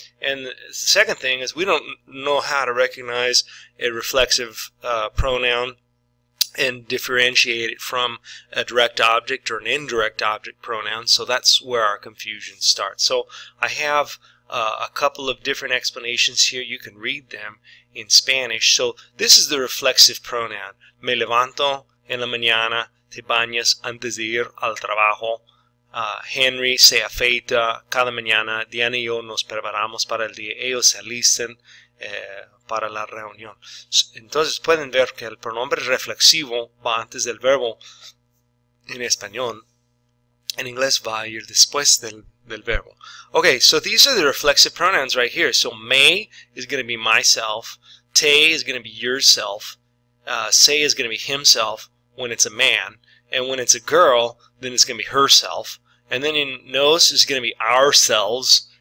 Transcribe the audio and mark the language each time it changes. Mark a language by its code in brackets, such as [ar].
[en] And the second thing is we don't know how to recognize a reflexive pronoun and differentiate it from a direct object or an indirect object pronoun. So that's where our confusion starts. So I have a couple of different explanations here. You can read them in Spanish. So this is the reflexive pronoun. [es] Me levanto en la mañana, te bañas antes de ir al trabajo. Henry se afeita cada mañana. Diana y yo nos preparamos para el día. Ellos se alistan para la reunión. Entonces pueden ver que el pronombre reflexivo va antes del verbo en español. En inglés va a ir después del verbo. [en] Okay, so these are the reflexive pronouns right here. So me is going to be myself. Te is going to be yourself. Se is going to be himself when it's a man. And when it's a girl, then it's going to be herself. And then in nos is going to be ourselves.